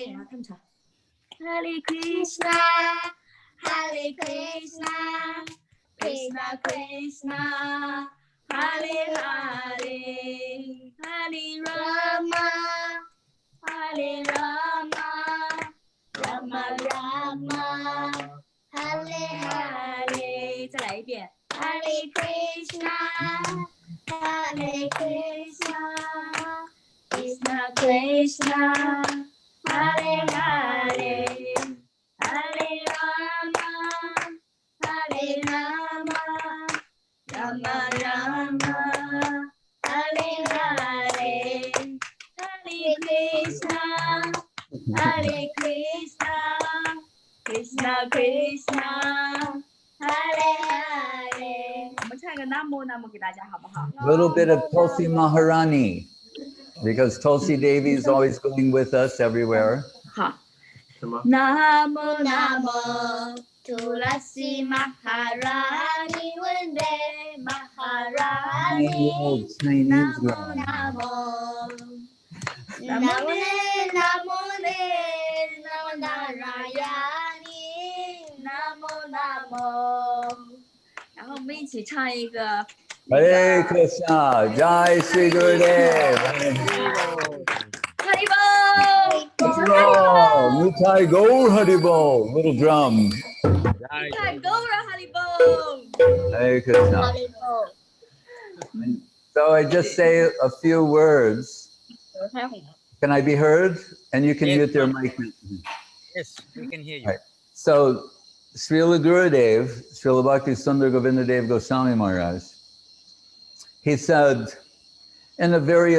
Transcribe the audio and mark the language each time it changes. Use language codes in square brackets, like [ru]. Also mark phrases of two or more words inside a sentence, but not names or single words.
[zh] 他们唱。 [sa] Hare Krishna, Hare Krishna, Krishna Krishna, Hare Hare, Hare Rama, Hare Rama, Rama Rama, Hare Hare. [zh] 再来一遍。 [sa] Hare Krishna, Hare Krishna, Krishna Krishna, Hare Hare, Hare Rama, Hare Rama, Rama Rama, Hare Hare, Hare Krishna, Hare Krishna, Krishna Krishna, Hare Hare. [zh] 我们唱一个南无南无给大家好不好？ [en] Little bit of Tulsi Maharani, because Tulsi Devi is always going with us everywhere. [sa] 好。南无南无 Tulsi Maharani Vande Maharani. [en] Chinese [sa] Namo [en] girl. [sa] Namo Namo Namo Narayani Namo Namo. [zh] 然后我们一起唱一个 [sa] Hare Krishna, Jai Shri Gurudev. Haribol. Nitai Gaur Haribol, [en] little drum. [sa] Nitai Gaur Haribol. Hare Krishna. [en] So I just say a few words. Can I be heard? And you can mute your mic. Yes, we can hear you. Right. So Srila Gurudev, Srila Bhakti Sundar Govindadev Goswami Maharaj, he said in a very